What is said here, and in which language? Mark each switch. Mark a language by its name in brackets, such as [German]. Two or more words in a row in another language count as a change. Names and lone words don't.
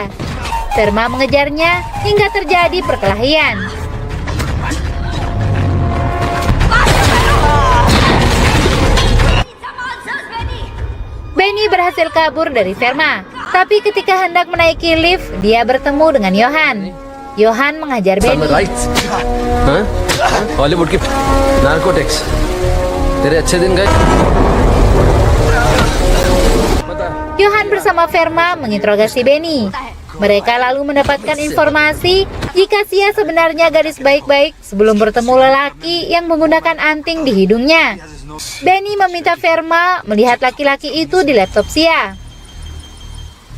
[Indonesian] Verma mengejarnya hingga terjadi perkelahian. Benny berhasil kabur dari Verma, tapi ketika hendak menaiki lift, dia bertemu dengan Johan. Johan mengajar Benny. [Hindi] हॉलीवुड की नार्कोटिक्स तेरे अच्छे दिन गए. [Indonesian] Johan bersama Verma menginterogasi Benny. Mereka lalu mendapatkan informasi jika Sia sebenarnya gadis baik-baik sebelum bertemu lelaki yang menggunakan anting di hidungnya. Benny meminta Verma melihat laki-laki itu di laptop Sia.